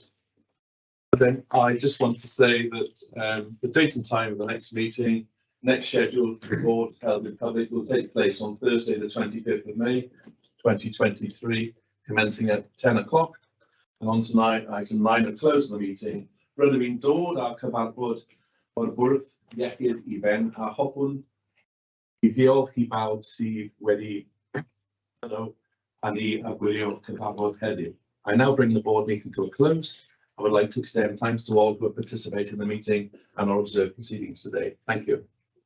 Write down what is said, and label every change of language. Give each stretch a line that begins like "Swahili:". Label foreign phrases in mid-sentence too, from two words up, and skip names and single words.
English: But then I just want to say that the date and time of the next meeting, next scheduled board held in public, will take place on Thursday, the 25th of May, 2023, commencing at 10 o'clock. And on tonight, item 9 at close of the meeting.
Welsh: Rydym i'n dod â'r cyfarfod o'r bwrdd iechyd I ben a hoffwn I ddiolch I bawb sydd wedi a ni a gwylio cyfarfod heddiw.
English: I now bring the board meeting to a close. I would like to extend thanks to all who have participated in the meeting and our observed proceedings today. Thank you.